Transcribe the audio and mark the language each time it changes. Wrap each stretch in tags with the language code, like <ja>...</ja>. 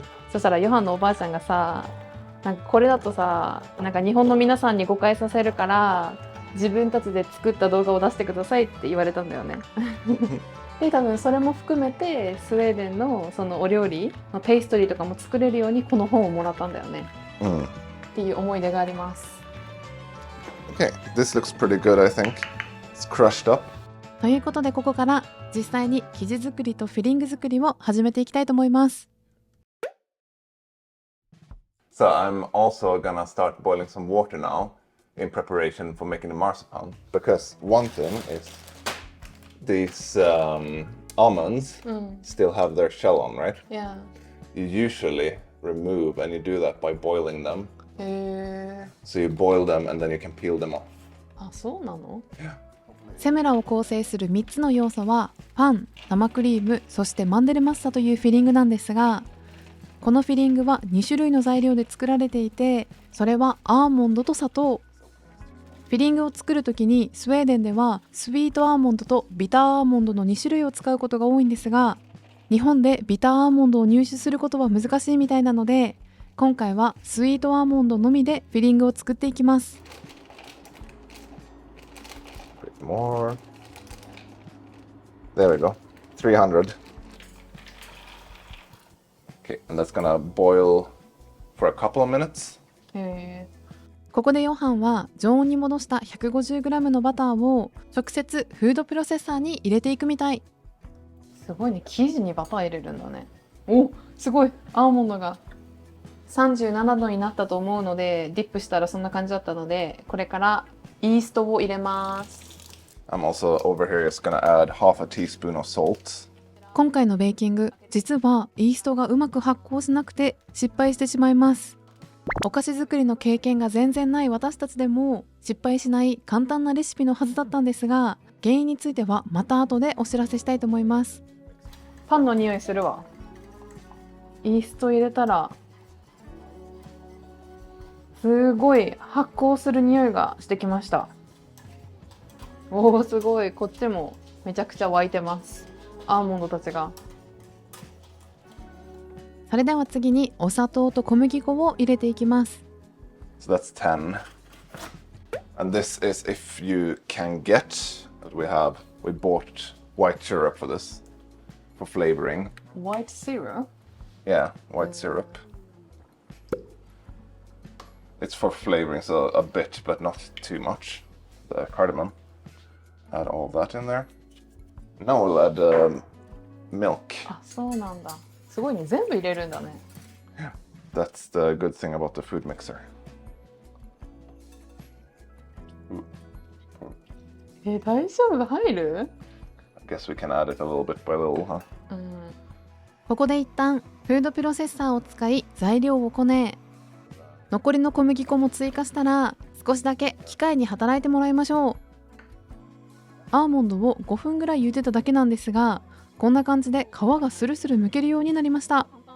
<ja>そしたらヨハンのおばあちゃんがさ、なんかこれだとさ、なんか日本の皆さんに誤解させるから自分たちで作った動画を出してくださいって言われたんだよね。で多分それも含めてスウェーデンのそのお料理のペーストリーとかも作れるようにこの本をもらったんだよね、っていう思い出があります。</ja> <en>Okay, this looks pretty good, I think. It's crushed up.</en> <ja>ということでここから実際に生地作りとフィリング作りを始めていきたいと思います。</ja> <en>So I'm also gonna start boiling some water now in preparation for making the marzipan, because one thing is these almonds still have their shell on, right? Yeah. You usually remove, and you do that by boiling them. So you boil them and then you can peel them off.</en> <ja>あ、そうなの？セムラを構成する3つの要素はパン、生クリーム、そしてマンデルマッサというフィリングなんですが、このフィリングは2種類の材料で作られていて、それはアーモンドと砂糖。フィリングを作るときにスウェーデンではスイートアーモンドとビターアーモンドの2種類を使うことが多いんですが、日本でビターアーモンドを入手することは難しいみたいなので、今回はスイートアーモンドのみでフィリングを作っていきます。</ja> <en>More. There we go. 300. Okay, and that's gonna boil for a couple of minutes.</en> <ja>ここでヨハンは常温に戻した 150g のバターを直接フードプロセッサーに入れていくみたい。すごいね、生地にバター入れるんだね。お、すごい。アーモンドが37度になったと思うので、ディップしたらそんな感じだったので、これからイーストを入れます。</ja> <en>I'm also over here just gonna add half a teaspoon of salt.</en> <ja>今回のベーキング、実はイーストがうまく発酵しなくて失敗してしまいます。お菓子作りの経験が全然ない私たちでも失敗しない簡単なレシピのはずだったんですが、原因についてはまた後でお知らせしたいと思います。パンの匂いするわ。イースト入れたらすごい発酵する匂いがしてきました。おお、すごい。こっちもめちゃくちゃ沸いてます。アーモンドたちが。それでは次にお砂糖と小麦粉を入れていきます。</ja> <en>So that's 10. And this is if you can get, but we bought white syrup for this, for flavoring. White syrup? Yeah, white syrup. It's for flavoring, so a bit, but not too much. The cardamom. Add all that in there. Now we'll add milk.</en> <ja>あ、そうなんだ。すごいね。全部入れるんだね。</ja> <en>Yeah, that's the good thing about the food mixer.</en> <ja>大丈夫？入る？</ja> <en>I guess we can add it a little bit by little, huh?</en> <ja>ここで一旦フードプロセッサーを使い材料をこね、残りの小麦粉も追加したら少しだけ機械に働いてもらいましょう。アーモンドを5分ぐらい茹でただけなんですが、こんな感じで皮がスルスル剥けるようになりました。</ja>